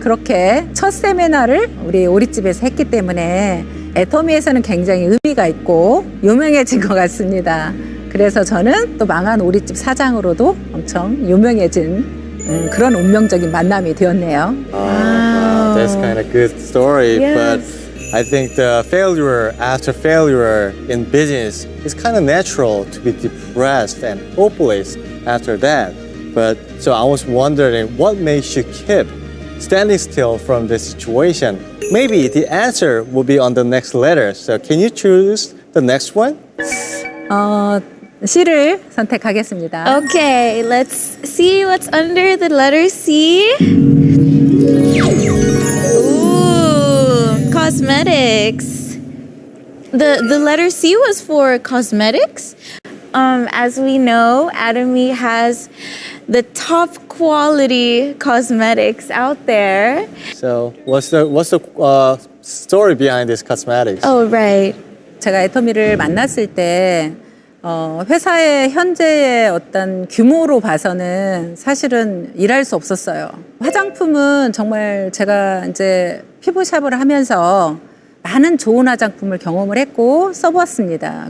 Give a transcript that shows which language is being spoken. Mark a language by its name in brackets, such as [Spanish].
[Korean] 그렇게 첫 세미나를 우리 오리집에서 했기 때문에 애터미에서는 굉장히 의미가 있고 유명해진 것 같습니다. 그래서 저는 또 망한 오리집 사장으로도 엄청 유명해진 그런 운명적인 만남이 되었네요. [English] That's kind of good story, Yes. but I think the failure after failure in business is kind of natural to be depressed and hopeless after that. But so I was wondering, what makes you keep standing still from this situation. Maybe the answer will be on the next letter. So can you choose the next one? [Korean] C를 선택하겠습니다. [English] Okay, let's see what's under the letter C. Ooh, cosmetics. The letter C was for cosmetics. As we know, Atomy has the top quality cosmetics out there. So what's the story behind this cosmetics? Oh, right. [Korean] 제가 애터미를 만났을 때 회사의 현재의 어떤 규모로 봐서는 사실은 일할 수 없었어요. 화장품은 정말 제가 이제 피부샵을 하면서 많은 좋은 화장품을 경험을 했고 써보았습니다.